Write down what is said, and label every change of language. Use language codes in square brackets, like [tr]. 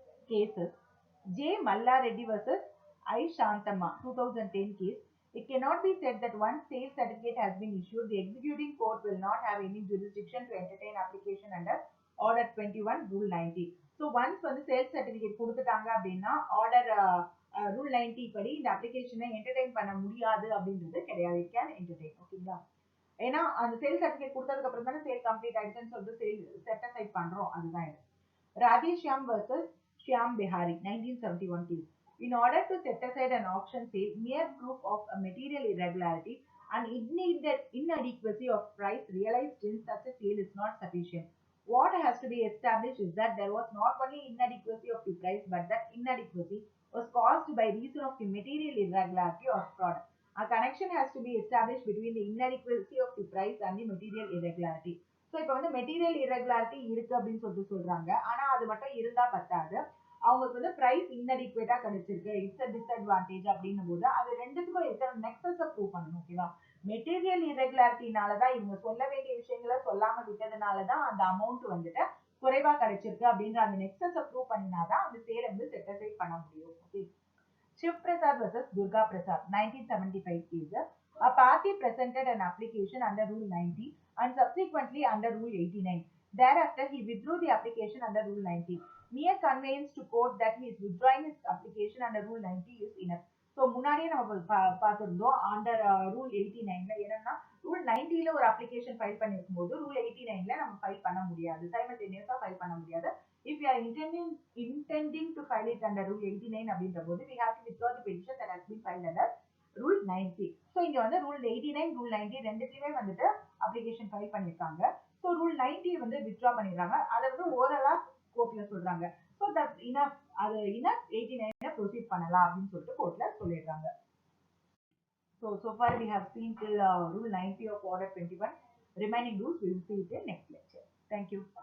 [en] Cases: J. Malla Reddy versus I. Shantamma 2010 case. It cannot be said that once sale certificate has been issued, the executing court will not have any jurisdiction to entertain application under Order 21 Rule 90. So once [ta] வந்து sale certificate கொடுத்துட்டாங்க அப்படின்னா order rule 90 படி இந்த அப்ளிகேஷனை entertain பண்ண முடியாது அப்படின்றது கிடையாது. [en] It can entertain. [ta] ஓகேங்களா? ஏன்னா அந்த சேல் சர்டிபிகேட் கொடுத்ததுக்கு அப்புறம் தானே சேல் கம்ப்ளீட் ஆயிடுச்சுன்னு சொல்லிட்டு சேல் செட் அசைட் பண்றோம். அதுதான் இது. Radhe Shyam versus [en] Shyam Behari, 1971 case. In order to set aside an auction sale, mere proof of a material irregularity and inadequacy of price realized in such a sale is not sufficient. What has to be established is that there was not only inadequacy of the price, but that inadequacy was caused by reason of the material irregularity of product. A connection has to be established between the inadequacy of the price and the material irregularity. [ta] So இப்போ வந்து material irregularity இருக்கு அப்படின்னு சொல்லிட்டு சொல்றாங்க. ஆனா அது மட்டும் இருந்தா பத்தாது. அவங்களுக்கு வந்து பிரைஸ் இன்அடிக்வேட்டா கிடைச்சிருக்கு, [en] it's a disadvantage [ta] அப்படின்னும் போது அது ரெண்டுத்துக்கும் இருக்கிற நெக்ஸஸ் ப்ரூவ் பண்ணணும். ஓகேவா? மெட்டீரியல் இரெகுலாரிட்டினாலதான் இவங்க சொல்ல வேண்டிய விஷயங்களை சொல்லாம விட்டதுனாலதான் அந்த அமௌண்ட் வந்துட்டு குறைவா கிடைச்சிருக்கு அப்படின்ற அந்த நெக்ஸஸ் ப்ரூவ் பண்ணினாதான் அந்த சேலை வந்து செட்டிஸ்ஃபை பண்ண முடியும். [en] Okay. Shiv Prasad versus Durga Prasad, 1975 case. A party presented an application under Rule 90 and subsequently under Rule 89. Thereafter, he withdrew the application under Rule 90. Mere conveyance to court that he is withdrawing his application under Rule 90 is enough. [ta] So முன்னாடியே நம்ம பார்த்துருந்தோம் under rule 89ல என்னன்னா rule 90ல ஒரு application file பண்ணிருக்கும் போது rule 89ல நம்ம file பண்ண முடியாது, சைமல்டேனியஸா file பண்ண முடியாது. [en] If we are intending to file it under Rule 89 [ta] அப்படின்ற போது [en] we have to withdraw the petition that has been filed under Rule 90. [ta] So இங்க வந்து Rule 89, Rule 90 ரெண்டுத்தையுமே வந்துட்டு அப்ளிகேஷன் ஃபைல் பண்ணிருக்காங்க. ஸோ Rule 90 வந்து வித்ட்ரா பண்ணிடுறாங்க. அதை வந்து ஓரலா கோர்ட்ல சொல்றாங்க. [en] so that enough, [ta] அது இனஃப் 89 ப்ரொசீட் பண்ணலாம் அப்படின்னு சொல்லிட்டு கோர்ட்ல சொல்லிடுறாங்க. [en] So far we have seen till Rule 90 of Order 21. Remaining rules we will see it in next lecture. Thank you.